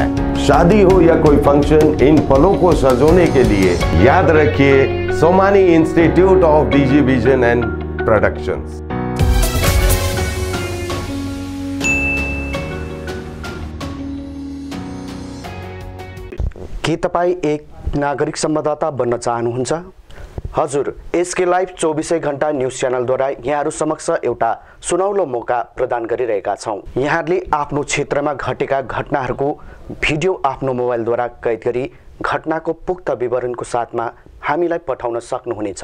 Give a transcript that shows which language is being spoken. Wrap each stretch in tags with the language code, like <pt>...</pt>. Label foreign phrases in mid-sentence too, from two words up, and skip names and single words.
<hi>शादी हो या कोई फंक्शन, इन पलों को सजोने के लिए याद रखिए सोमानी इंस्टीट्यूट ऑफ डीजी विजन एंड प्रोडक्शंस।</hi> <ne>के तपाईँ एक नागरिक संवाददाता बन्न चाहनुहुन्छ? हजुर, एसके लाइभ 24 घण्टा न्यूज च्यानलद्वारा यहाँहरू समक्ष एउटा सुनौलो मौका प्रदान गरिरहेका छौँ। यहाँहरूले आफ्नो क्षेत्रमा घटेका घटनाहरूको भिडियो आफ्नो मोबाइलद्वारा कैद गरी घटनाको पुख्त विवरणको साथमा हामीलाई पठाउन सक्नुहुनेछ।</ne>